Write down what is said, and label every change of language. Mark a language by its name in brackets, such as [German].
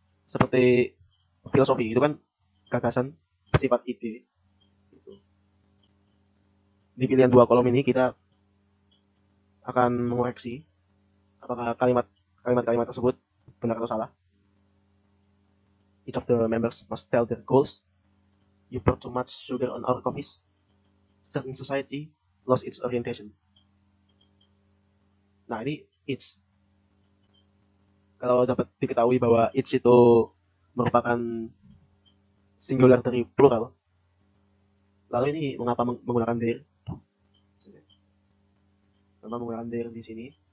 [Indonesian] Seperti filosofi itu kan gagasan, sifat ide gitu. Di pilihan 2 kolom ini kita akan mengoreksi apakah kalimat-kalimat tersebut benar atau salah. [English] Each of the members must tell their goals. You pour too much sugar on our coffees. Certain society lost its orientation. [Indonesian] Nah, ini each. Kalau dapat diketahui bahwa each itu merupakan singular dari plural, lalu ini mengapa menggunakan their? Mengapa menggunakan their di sini?